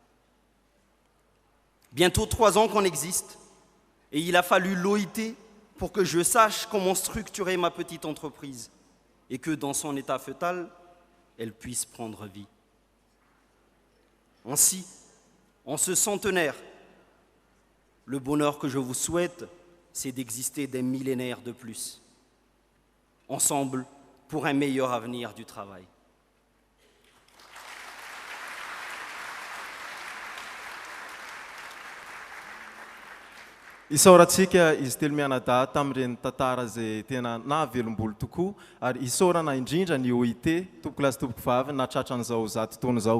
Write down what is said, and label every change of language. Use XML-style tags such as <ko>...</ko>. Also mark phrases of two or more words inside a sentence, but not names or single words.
<fr>Bientôt 3 ans qu'on existe, et il a fallu l'OIT pour que je sache comment structurer ma petite entreprise et que dans son état fœtal, elle puisse prendre vie. Ainsi, en ce centenaire, le bonheur que je vous souhaite, c'est d'exister des millénaires de plus, ensemble pour un meilleur avenir du travail.</fr> <mg>Isaorantsika izy telo mianadahy tamin'ireny tantara izay tena nahavelombolo tokoa ary isaorana indrindra ny OIT tompoko lasy tompoko vavy na tratran'izao zato taona izao.</mg>